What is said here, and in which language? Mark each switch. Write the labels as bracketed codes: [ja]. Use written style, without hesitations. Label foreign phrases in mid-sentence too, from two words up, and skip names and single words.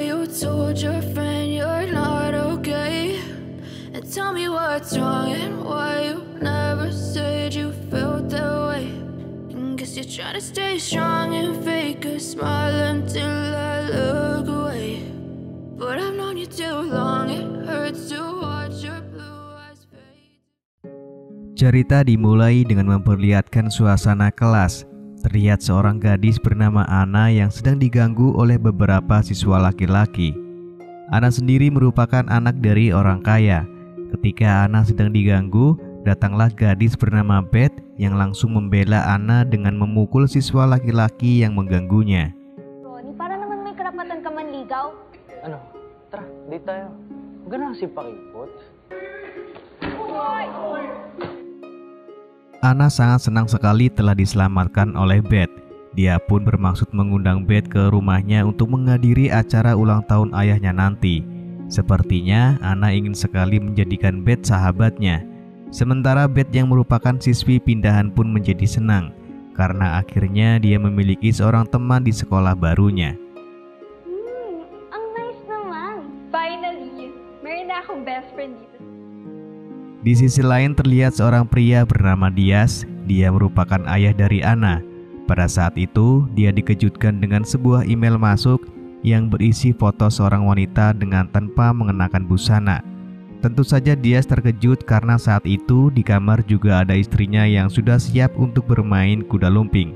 [en] told your friend you're not okay? And tell me what's wrong and why you never said you felt that way. And guess you're trying to stay strong and fake a smile until I look away. But I've known you too long, it hurts to watch your blue eyes fade. [id] Cerita dimulai dengan memperlihatkan suasana kelas. Terlihat seorang gadis bernama Ana yang sedang diganggu oleh beberapa siswa laki-laki. Ana sendiri merupakan anak dari orang kaya. Ketika Ana sedang diganggu, datanglah gadis bernama Beth yang langsung membela Ana dengan memukul siswa laki-laki yang mengganggunya. [tl] Ronnie, para naman may karapatan ka manligaw. Ano? Tara, date tayo. Huwag na kasi pakipot. [id] Ana sangat senang sekali telah diselamatkan oleh Beth. Dia pun bermaksud mengundang Beth ke rumahnya untuk menghadiri acara ulang tahun ayahnya nanti. Sepertinya Ana ingin sekali menjadikan Beth sahabatnya. Sementara Beth yang merupakan siswi pindahan pun menjadi senang karena akhirnya dia memiliki seorang teman di sekolah barunya. [tl] Ang nice naman. Finally, meron na akong [en] best friend [tl] dito. [id] Di sisi lain terlihat seorang pria bernama Dias. Dia merupakan ayah dari Ana. Pada saat itu, dia dikejutkan dengan sebuah email masuk yang berisi foto seorang wanita dengan tanpa mengenakan busana. Tentu saja Dias terkejut karena saat itu di kamar juga ada istrinya yang sudah siap untuk bermain kuda lumping.